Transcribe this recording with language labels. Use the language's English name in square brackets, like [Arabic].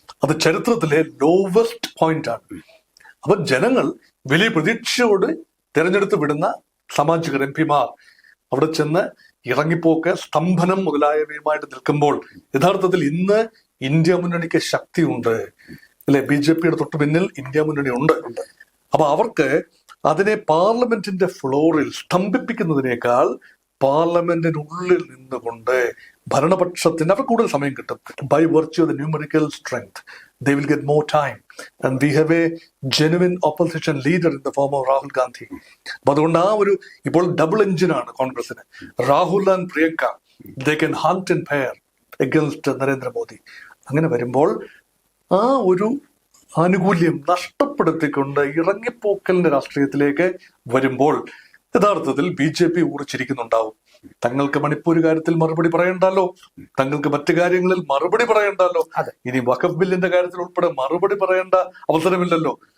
[Malayalam] അത് ചരിത്രത്തിലെ lowest point ആണ്. അപ്പൊ ജനങ്ങൾ വലിയ പ്രതീക്ഷയോട് തെരഞ്ഞെടുത്ത് വിടുന്ന സാമാജികർ, MP-മാർ അവിടെ ചെന്ന് ഇറങ്ങിപ്പോക്ക്, സ്തംഭനം മുതലായവയുമായിട്ട് നിൽക്കുമ്പോൾ യഥാർത്ഥത്തിൽ ഇന്ന് ഇന്ത്യ മുന്നണിക്ക് ശക്തിയുണ്ട് അല്ലെ? BJP-യുടെ തൊട്ട് പിന്നിൽ ഇന്ത്യ മുന്നണി ഉണ്ട്. അപ്പൊ അവർക്ക് അതിനെ പാർലമെന്റിന്റെ ഫ്ലോറിൽ സ്തംഭിപ്പിക്കുന്നതിനേക്കാൾ പാർലമെന്റിനുള്ളിൽ നിന്നുകൊണ്ട് ഭരണപക്ഷത്തിന് അവർ കൂടുതൽ സമയം കിട്ടും. [English] By virtue of the numerical strength they will get more time, and we have a genuine opposition leader in the form of Rahul Gandhi. [Malayalam] അപ്പൊ അതുകൊണ്ട് ആ ഒരു ഇപ്പോൾ ഡബിൾ എഞ്ചിനാണ് കോൺഗ്രസിന്. [English] Rahul and Priyanka, they can hunt in pair against Narendra Modi. [Malayalam] അങ്ങനെ വരുമ്പോൾ ആ ഒരു ആനുകൂല്യം നഷ്ടപ്പെടുത്തിക്കൊണ്ട് ഇറങ്ങിപ്പോക്കലിന്റെ രാഷ്ട്രീയത്തിലേക്ക് വരുമ്പോൾ യഥാർത്ഥത്തിൽ BJP ഊറിച്ചിരിക്കുന്നുണ്ടാവും. തങ്ങൾക്ക് മണിപ്പൂർ കാര്യത്തിൽ മറുപടി പറയണ്ടല്ലോ, തങ്ങൾക്ക് മറ്റു കാര്യങ്ങളിൽ മറുപടി പറയണ്ടല്ലോ, ഇനി വഖഫ് ബില്ലിന്റെ കാര്യത്തിൽ ഉൾപ്പെടെ മറുപടി പറയേണ്ട അവസരമില്ലല്ലോ.